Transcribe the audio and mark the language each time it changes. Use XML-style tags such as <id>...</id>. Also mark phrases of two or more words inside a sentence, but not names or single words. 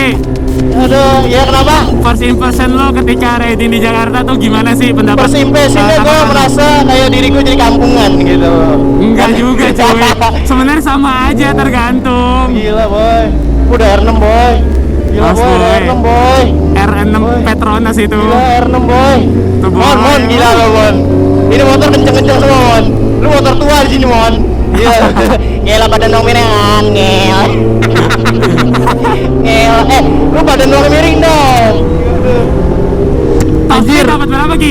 <id>Aduh, ya kenapa?</id> <en>First impression</en> <id>lo ketika riding di Jakarta tuh gimana sih pendapat?</id> <en>First impressionnya</en> <id>gue tanggapan lo? merasa kayak diri gue jadi kampungan gitu. Enggak juga cuy. Sebenarnya sama aja tergantung. Gila boy. Udah R6 boy. Gila Mas, boy, boy. R6 boy. R6 Boy. Petronas itu. Gila R6 boy. Tuh, boy. Mon, gila lo Mon. Ini motor kenceng-kenceng semua Mon. Lu motor tua di sini Mon. Iya. Ngel badan dong miringan, ngel. Ngel. Lu badan dong miring dong.</id> <en>Top speed</en> <id>dapat berapa Ki?</id>